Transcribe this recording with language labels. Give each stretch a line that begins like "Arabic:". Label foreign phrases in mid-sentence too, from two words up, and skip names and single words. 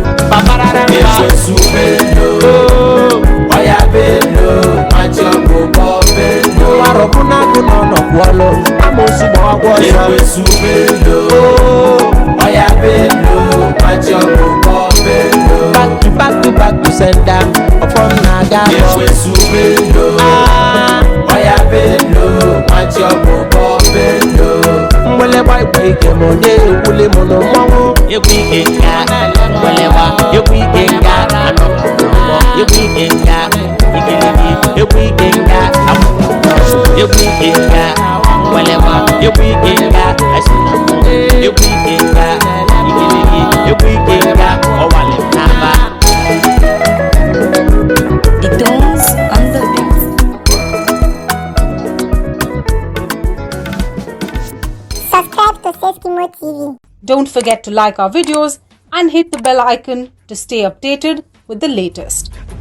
Igbo: Paparara mba. Ekwesu belo. Oh. Oya belo. Machi ọkụ bọ belo. Mmarụ bụ na agụ nọ n'ọgwụ ọlụ. Amoosu gba ọgwụ ọsọ. Ekwesu belo. Oh. Oya belo. Machi ọkụ bọ belo.
English: Back to back to back to sender.
Igbo: Ọfọ m na-aga abọ. Ekwesu belo. Ah. Oya belo. Machi ọkụ bọ belo. Mgbịlịgba igwe ike m onye ekwuli m nụ mmọnwụ. Egwu ike nga, mgbịlịgba, egwu ike nga, anọ m n'ọgbọ. Egwu ike nga, igiligi, egwu ike nga, akwụ m n'ọgbọ. Egwu ike nga, mgbịlịgba, egwu ike nga, esi na mmụọ. Egwu ike nga, igiligi, egwu ike nga, ọwalị m n'aba.
English: The Dons on the beat. Subscribe to Safe Kimo T V. Don't forget to like our videos and hit the bell icon to stay updated with the latest.